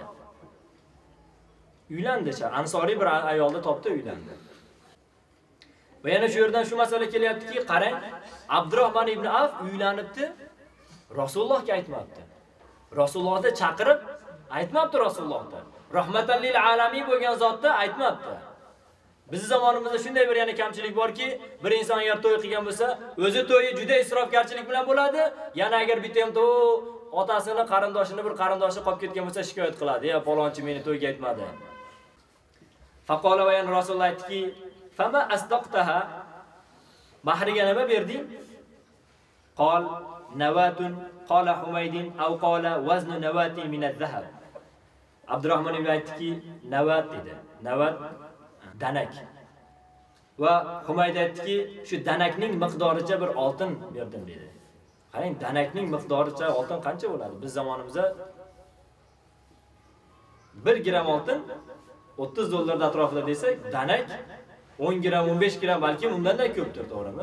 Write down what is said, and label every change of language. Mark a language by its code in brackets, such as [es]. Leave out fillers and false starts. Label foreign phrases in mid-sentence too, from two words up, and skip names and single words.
[uz] Uylandi, ansoriy bir ayolni topdi, uylandi. Va yana shu yerdan shu masala kelyaptiki, qarang, Abdurrahmon ibn Avf uylanibdi, Rasulullohga aytmabdi. Rasulullohni chaqirib aytmabdi Rasulullohda. [ar] رحمة للعالمين [uz] bo'lgan zotda aytmabdi. Biz zamonimizda shunday bir yana kamchilik borki, bir inson agar to'y qilgan bo'lsa, o'zi to'yi juda isrofgarchilik bilan bo'ladi. Yana agar bitta ham otasini, qarindoshini bir qarindoshi qolib ketgan bo'lsa shikoyat qiladi. "Ya palonchi meni to'yga aytmadi." Faqola va yana Rasululloh aytdiki, [ar] "فما أصدقتها?" [uz] Mahriga nima berding? [ar] قال نواة قال حميد أو قال وزن نواة من الذهب. [uz] Abdurrahmon ibn aytdiki, navat dedi. Navat danak. Va Humayd aytdiki, shu danakning miqdoricha bir oltin berdim dedi. Qarang, danakning miqdoricha oltin qancha bo'ladi? Biz zamonimizda 1 gram oltin 30 dollar atrofida desak, danak 10 gram, 15 gram balki undan-da ko'pdir, to'g'rimi?